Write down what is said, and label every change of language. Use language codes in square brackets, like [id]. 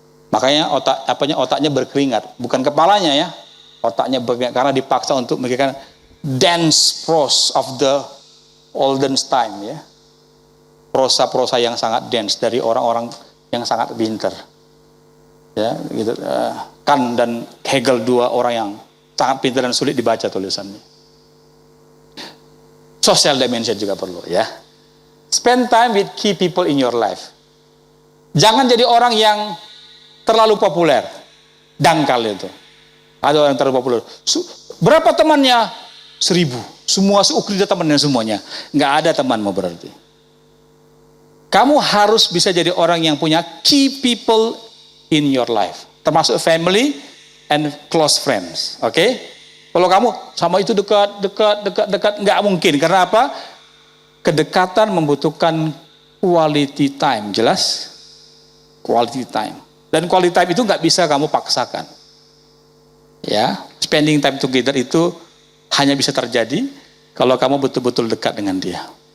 [id] Makanya otaknya berkeringat, bukan kepalanya ya. Otaknya berkeringat karena dipaksa untuk memberikan [en] dense prose of the olden time [id] ya. Prosa-prosa yang sangat dense dari orang-orang yang sangat pintar. Ya, gitu. Kant dan Hegel, dua orang yang sangat pintar dan sulit dibaca tulisannya. [en] Social dimension [id] juga perlu ya. [en] Spend time with key people in your life. [id] Jangan jadi orang yang terlalu populer, dangkal itu. Ada orang terlalu populer. Berapa temannya? 1000. Semua Ukrida temannya semuanya. Nggak ada temanmu berarti. Kamu harus bisa jadi orang yang punya [en] key people in your life. [id] Termasuk [en] family and close friends. [id] Oke? Kalau kamu sama itu dekat, nggak mungkin. Karena apa? Kedekatan membutuhkan quality time. Jelas? Quality time. Dan quality time itu nggak bisa kamu paksakan. Ya, [en] spending time together [id] itu hanya bisa terjadi kalau kamu betul-betul dekat dengan dia.